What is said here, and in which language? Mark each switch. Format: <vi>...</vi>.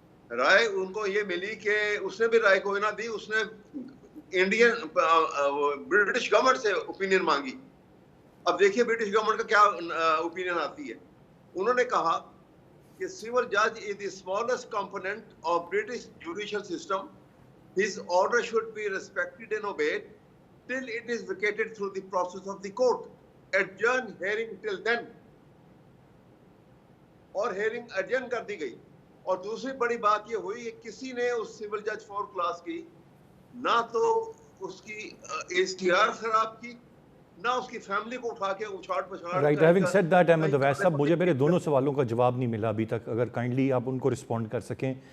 <ur>رائے ان کو یہ ملی کہ اس نے بھی رائے کوئی نہ دی, اس نے انڈین برٹش گورنمنٹ سے اوپینین مانگی. اب دیکھیے برٹش گورنمنٹ کا کیا اوپینین آتی ہے. انہوں نے کہا کہ</ur> <en>civil judge is the smallest component of British judicial system. His order should be respected and obeyed till it is vacated through the process of the court. Adjourn hearing till then.</en> <ur>اور hearing adjourn کر دی گئی. اور دوسری بڑی بات یہ ہوئی کہ کسی نے اس civil judge 4 کلاس کی نہ تو اس کی HTR خراب کی, نہ اس کی فیملی کو اٹھا کے اچھاڑ پچھاڑ.</ur> <en>right, having said that</en> <ur>Ahmad Owais صاحب, مجھے میرے دونوں سوالوں کا جواب نہیں ملا ابھی تک, اگر کائنڈلی آپ ان کو رسپونڈ کر سکیں.</ur>